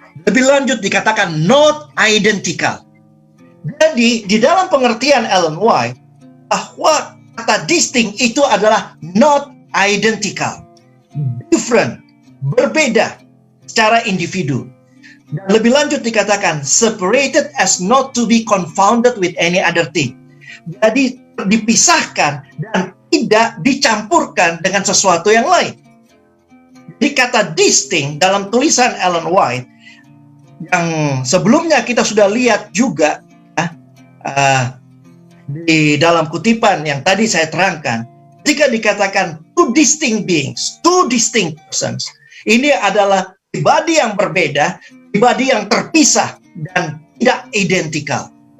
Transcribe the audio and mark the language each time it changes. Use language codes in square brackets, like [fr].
[id] Lebih lanjut dikatakan [en] not identical. [id] Jadi di dalam pengertian Ellen White, bahwa kata distinct itu adalah [en] not identical, different, [id] berbeda secara individu. Dan lebih lanjut dikatakan [en] separated as not to be confounded with any other thing. [id] Jadi dipisahkan dan tidak dicampurkan dengan sesuatu yang lain. Jadi kata distinct dalam tulisan Ellen White yang sebelumnya kita sudah lihat juga di dalam kutipan yang tadi saya terangkan, ketika dikatakan [en] two distinct beings, two distinct persons, [id] ini adalah pribadi yang berbeda, pribadi yang terpisah dan tidak identikal.